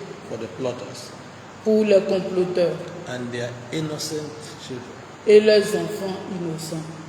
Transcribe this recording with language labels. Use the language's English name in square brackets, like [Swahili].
[English] for the plotters [French] pour les comploteurs [English] and their innocent children. [French] et leurs enfants innocents.